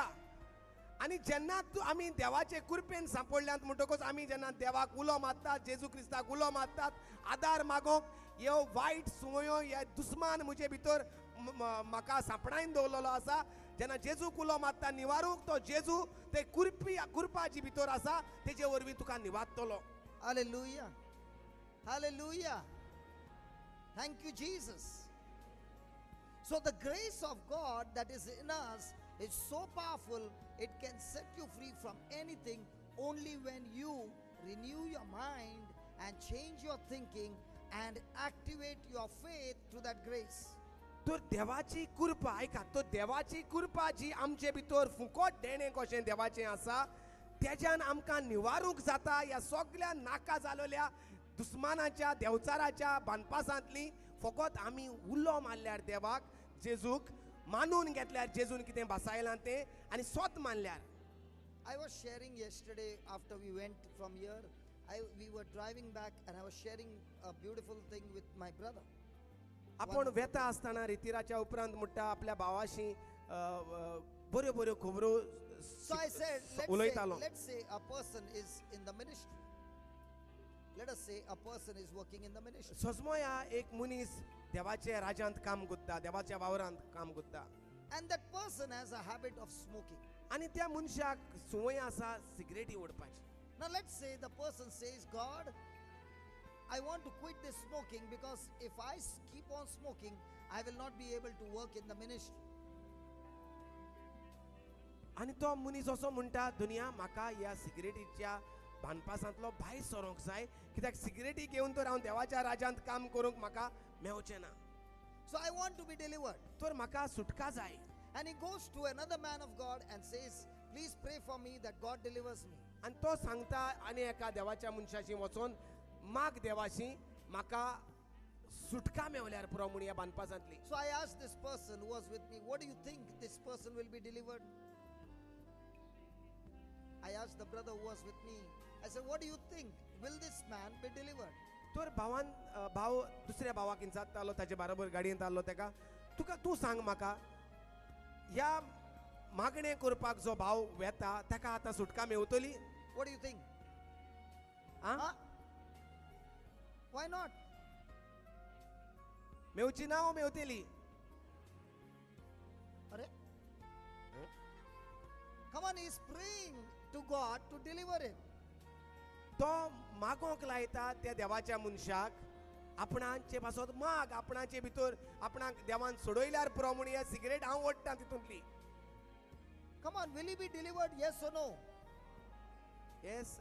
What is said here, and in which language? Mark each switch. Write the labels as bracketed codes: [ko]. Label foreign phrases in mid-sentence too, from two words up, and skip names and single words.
[kok] आनी जेन्ना आमी देवाचे कृपेन सांपडल्यांत म्हणटकच आमी जेन्ना देवाक उलो मारतात, जेजू क्रिस्ताक उलो मारतात, आदार मागोंक ह्यो वायट सुवयो ह्या दुस्मान म्हजे भितर म्हाका सांपडायन दवरलेलो आसा, जेन्ना जेजूक उलो मारता निवारूंक तो जेजू ते कृपा जी भितर आसा तेजे वरवीं तुका निवारतलो. [en] Hallelujah. Hallelujah. Thank you, Jesus. So the grace of God that is in us is so powerful, it can set you free from anything only when you renew your mind and change your thinking and activate your faith through that grace. [kok] तर देवाची कृपा ऐका, तो देवाची कृपा जी आमचे भितर फुकट देणे कशें देवाचें आसा तेज्यान आमकां निवारूंक जाता ह्या सगळ्या नाका जालोल्या दुस्मानाच्या देवचाराच्या बांदपासांतली. फकत आमी उलो मारल्यार देवाक, जेजूक मानून घेतल्यार जेजून कितें भासायलां तें आनी स्वत मानल्यार. [en] I was sharing yesterday after we went from here. We were driving back and I was sharing a beautiful thing with my brother. [kok] आपण वेता आसतना रितिराच्या उपरांत म्हणटा आपल्या भावाशी बऱ्यो बऱ्यो खबरो [en] So I said, [kok] उलयतालो. [en] let's say a person is in the ministry. Let us say a person is working in the ministry. [kok] सजमोया एक मनीस देवाच्या राज्यांत काम करता, देवाच्या वावरांत काम करता. [en] And that person has a habit of smoking. [kok] आनी त्या मनशाक संवय आसा सिगरेटी ओडपाची. [en] Now let's say the person says, God, I want to quit this smoking because if I keep on smoking, I will not be able to work in the ministry. [kok] आनी तो मनीस असो म्हणटा दुनिया म्हाका ह्या सिगरेटीच्या बांदपासांतलो भायर सरोंक जाय, कित्याक सिगरेटी घेवन तर हांव देवाच्या राज्यांत काम करूंक म्हाका मेवचें ना. [en] So I want to be delivered. [kok] तर म्हाका सुटका जाय. [en] And he goes to another man of God and says, please pray for me that God delivers me. [kok] आनी तो सांगता आनी एका देवाच्या मनशाशी वचोन माग देवाशी म्हाका सुटका मेवल्यार पुरो म्हूण ह्या बांदपासांतली. [en] So I asked this person who was with me, what do you think this person will be delivered? I asked the brother who was with me, I said, what do you think? Will this man be delivered? [kok] तर भाव दुसऱ्या भावाक इंचात्तालो, ताचे बरोबर गाडयेंत आसलो तेका, तूं सांग म्हाका ह्या मागणें करपाक जो भाव वेता ताका आतां सुटका मेवतली? [en] What do you think? आं? Huh? Why not? [kok] मेवची ना ओ मेवतली? Are? [en] Come on, he's praying to God to deliver him. [kok] तो मागोंक लायता त्या देवाच्या मनशाक, आपणाचे पासत माग, आपणाचे भितर आपणाक देवान सोडयल्यार पुरो म्हूण ह्या सिगरेट हांव ओडटां तितूंतली. [en] Come on, will he be delivered? Yes or no?